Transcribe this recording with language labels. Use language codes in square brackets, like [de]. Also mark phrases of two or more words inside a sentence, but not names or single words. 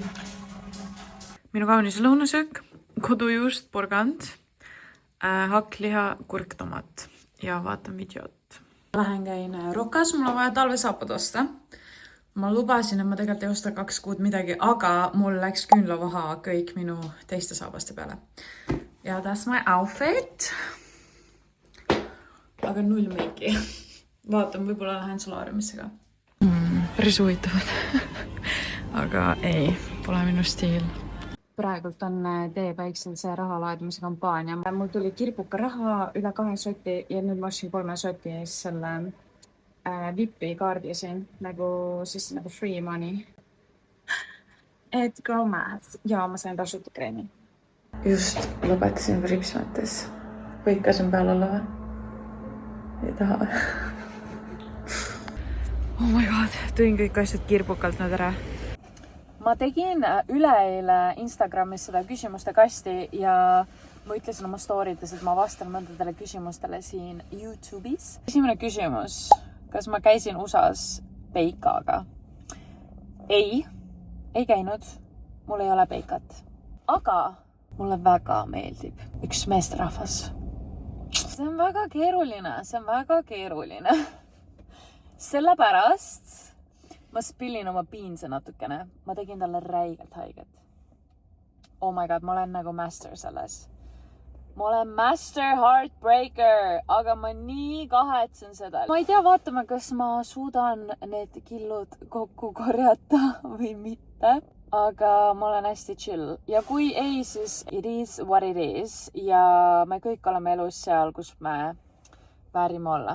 [et] Minu kaunis lõunasöök, kodujuust, porgand, hakkliha, kurktomat ja vaatan videot. Lähen käin Rokas, mul on vaja talvesaapad osta. Ma lubasin, et ma tegelikult ei osta 2 kuud midagi, aga mul läks küünlavaha kõik minu teiste saabaste peale. [en] Ja that's my outfit. [et] Aga null meiki. Vaatan, võib-olla lähen solaariumisse ka. Päris huvitavad. Aga ei, pole minu stiil. Praegult on teepäiksel see raha laadimise kampaania. Mul tuli kirbuka raha üle 2 soti ja nüüd ma ostsin 3 soti ees selle VIP-i kaardi siin, nagu [en] free money. Et girl math. [et] Ja ma sain tasuta kreemi. Just lõpetasin pripsmates. Võikasin peal olla või? Ei taha. [en] Oh my god, [et] tõin kõik asjad kirbukalt nüüd ära. Ma tegin üleeile Instagramis seda küsimuste kasti ja ma ütlesin oma story'des, et ma vastan mõndadele küsimustele siin YouTube'is. Esimene küsimus. Kas ma käisin USA's peikaga? Ei käinud. Mul ei ole peikat. Aga mulle väga meeldib üks meesterahvas. See on väga keeruline. Sellepärast ma spillin oma piinse natukene. Ma tegin talle räigelt haiget. [en] Oh my god, [et] ma olen nagu master selles. Ma olen [en] master heartbreaker, [et] aga ma nii kahetsen seda. Ma ei tea, vaatame, kas ma suudan need killud kokku korjata või mitte. Aga ma olen hästi chill. Ja kui ei, siis [en] it is what it is. [et] Ja me kõik oleme elus seal, kus me väärime olla.